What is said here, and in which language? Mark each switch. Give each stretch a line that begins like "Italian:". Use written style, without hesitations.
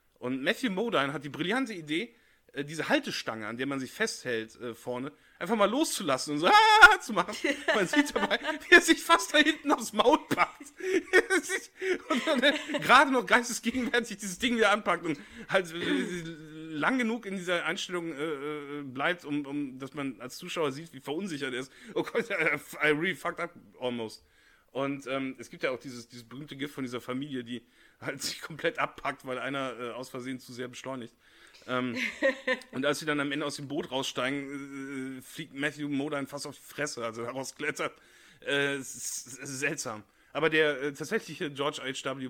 German: Und Matthew Modine hat die brillante Idee, diese Haltestange, an der man sich festhält vorne, einfach mal loszulassen und so zu machen. Man sieht dabei, wie er sich fast da hinten aufs Maul packt. Und dann gerade noch geistesgegenwärtig dieses Ding wieder anpackt und halt lang genug in dieser Einstellung bleibt, um dass man als Zuschauer sieht, wie verunsichert er ist. Oh Gott,
English: I really fucked up almost.
German: Und es gibt ja auch dieses berühmte GIF von dieser Familie, die halt sich komplett abpackt, weil einer aus Versehen zu sehr beschleunigt. und als sie dann am Ende aus dem Boot raussteigen, fliegt Matthew Modine fast auf die Fresse, also daraus klettert. Seltsam. Aber der tatsächliche George H.W.